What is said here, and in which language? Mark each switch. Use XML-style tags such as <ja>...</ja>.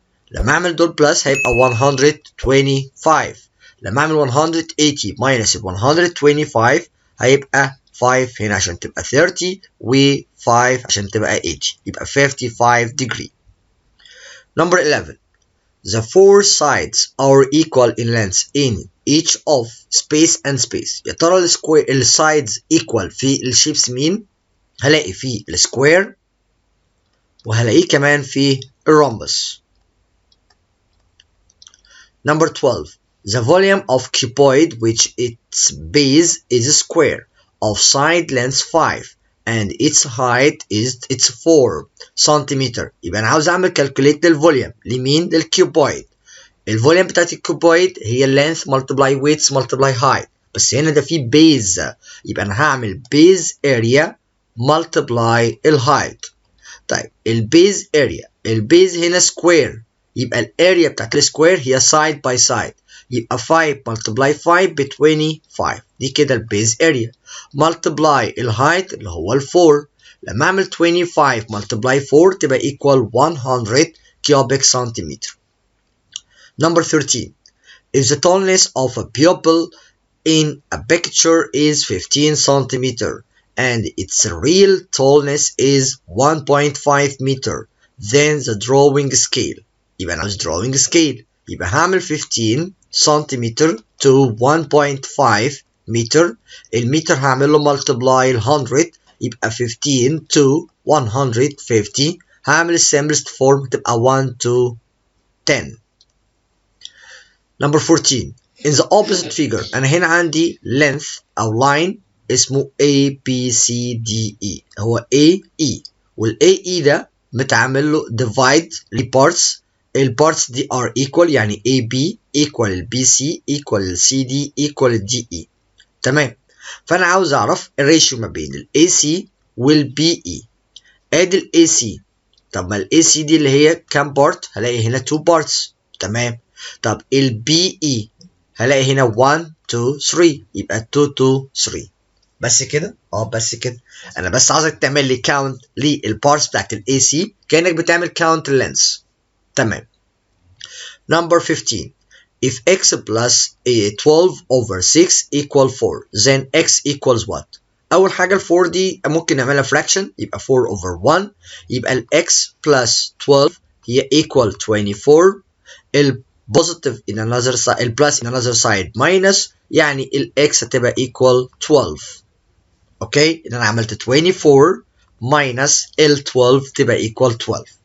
<ar>لما اعمل دول بلس هيبقى 125. لما اعمل 180 minus ال 125 هيبقى 5 هنا عشان تبقى 30 و 5 عشان تبقى 80 يبقى 55 degree.</ar> <en>Number 11. The four sides are equal in length in each of space and space.</en> <ar>يا ترى السايدز equal في الشيبس مين؟ هلاقي في السكوير وهلاقيه كمان في الرومبس.</ar> <en>Number 12. The volume of cuboid which its base is square of side length 5 and its height is 4 centimetre.</en> <ar>يبقى انا عاوز اعمل calculate للفوليوم لمين؟ للكيوبويد. الفوليوم بتاعت الكيوبويد هي length multiply weights multiply height، بس هنا ده فيه base، يبقى انا هعمل base area multiply الهايت. طيب البيز هنا سكوير، يبقى الاريا بتاعت السكوير هي side by side، يبقى 5 multiply 5 ب 25، دي كده البيز اريا multiply الهايت اللي هو ال 4.</ar> <en>لما اعمل 25 multiply 4 تبقى equal 100 cubic centimeter. Number 13. If the tallness of a pupil in a picture is 15 centimeter and its real tallness is 1.5 meter, then the drawing scale. يبقى أنا عاوز drawing scale، يبقى هعمل 15 centimeter to 1.5 meter.</en> <ar>المتر هعمل له multiply 100 يبقى 15 to 150.</ar> <en>هعمل simplest form تبقى 1 to 10. Number 14.</en> <ar>In the opposite figure أنا هنا عندي length أو line اسمه A B C D E، هو A E، وال A E ده متعمل له divide لparts. البارتس دي are equal، يعني A B equal B C equal C D equal D E. تمام. فأنا عاوز أعرف الريشيو ما بين ال A C وال B E. أدي ال A C، طب ما ال A C دي اللي هي كام بارت؟ هلاقي هنا 2 parts. تمام. طب ال B E هلاقي هنا 1 2 3، يبقى 2 2 3. بس كده؟ بس كده. انا بس عايزك تعمل لي كاونت للبارتس بتاعت الاي سي كانك بتعمل كاونت لللينس.</ar> <en>تمام. Number 15. If x plus 12 over 6 equal 4, then x equals what?</en> <ar>اول حاجه ال 4 دي ممكن نعملها fraction، يبقى 4 over 1، يبقى ال x plus 12 هي equal 24.</ar> <en>ال positive in another side، ال plus in another side minus، يعني ال x هتبقى equal 12.</en> <ar>اوكي، اذا انا عملت 24 minus ال 12 تبقى equal 12.</ar>